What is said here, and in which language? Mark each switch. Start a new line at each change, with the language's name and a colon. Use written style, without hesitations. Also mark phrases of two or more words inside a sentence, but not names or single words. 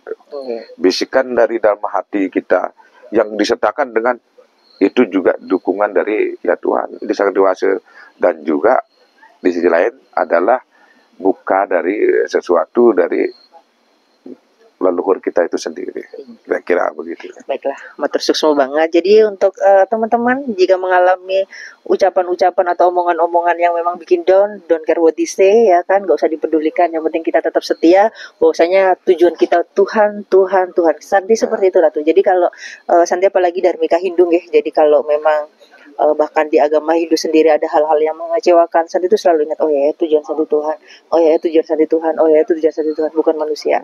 Indonesian: Bisikan dari dalam hati kita yang disertakan dengan itu juga dukungan dari ya Tuhan, ini sangat dewasa. Dan juga di sisi lain adalah buka dari sesuatu dari leluhur kita itu sendiri. Kira-kira begitu. Baiklah,
Balinese: matur suksma
Indonesian: banget. Jadi untuk teman-teman jika mengalami ucapan-ucapan atau omongan-omongan yang memang bikin down,
English: don't care what they say,
Indonesian: ya kan, gak usah dipedulikan. Yang penting kita tetap setia. Bahwasanya tujuan kita Tuhan, Tuhan, Tuhan. Santi seperti itu lah tuh. Jadi kalau Santi apalagi Dharmika Hindu ya. Jadi kalau memang bahkan di agama Hindu sendiri ada hal-hal yang mengecewakan, Santi itu selalu ingat, oh ya tujuan Santi Tuhan, oh ya tujuan Santi Tuhan, oh ya tujuan Santi Tuhan, bukan manusia.